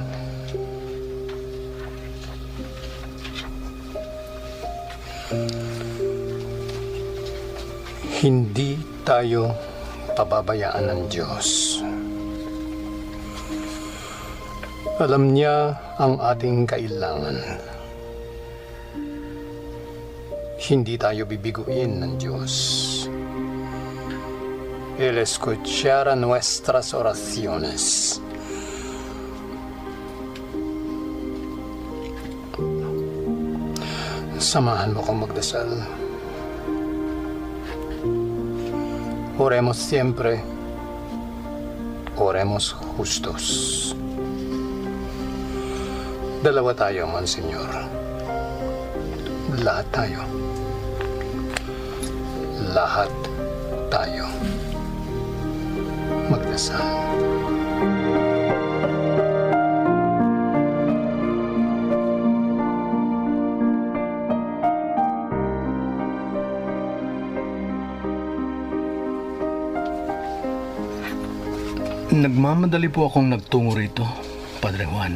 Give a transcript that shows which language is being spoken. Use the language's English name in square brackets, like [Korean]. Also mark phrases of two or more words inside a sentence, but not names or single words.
[Filipino] Hindi tayo pababayaan ng Diyos. Alam niya ang ating kailangan. Hindi tayo bibiguin ng Diyos. [Spanish] Él escuchará nuestras oraciones. [Filipino] Samahan mo kong magdasal. [Spanish] Oremos siempre. Oremos justos. [Filipino] Dalawa tayo, Monsignor. Lahat tayo. Lahat tayo. Magdasal. Nagmamadali po akong nagtungo rito, Padre Juan.